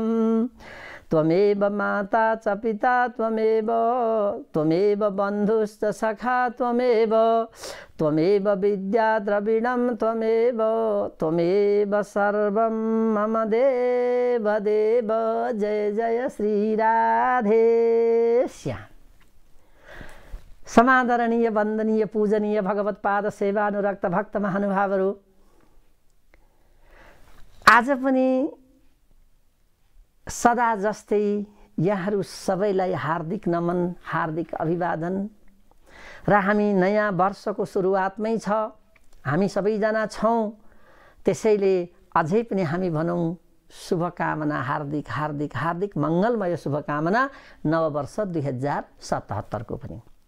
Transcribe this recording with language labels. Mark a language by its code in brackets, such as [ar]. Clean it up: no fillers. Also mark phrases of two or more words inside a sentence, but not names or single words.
[sa] त्वमेव माता च पिता त्वमेव बन्धुश्च सखा त्वमेव विद्या द्रविणं त्वमेव सर्वं मम देव देव। [ne] जय जय श्री राधे श्याम। समादरणीय वन्दनीय पूजनीय भगवत्पाद सेवानुरक्त भक्त महानुभावहरू, आज पनि सदा जस्तै यहाँहरू सबैलाई हार्दिक नमन, हार्दिक अभिवादन। र हामी नयाँ वर्षको सुरुवातमै छ, हामी सबैजना छौँ, त्यसैले अझै पनि हामी भनौँ शुभकामना, हार्दिक हार्दिक हार्दिक मङ्गलमय शुभकामना नववर्ष 2077 को पनि।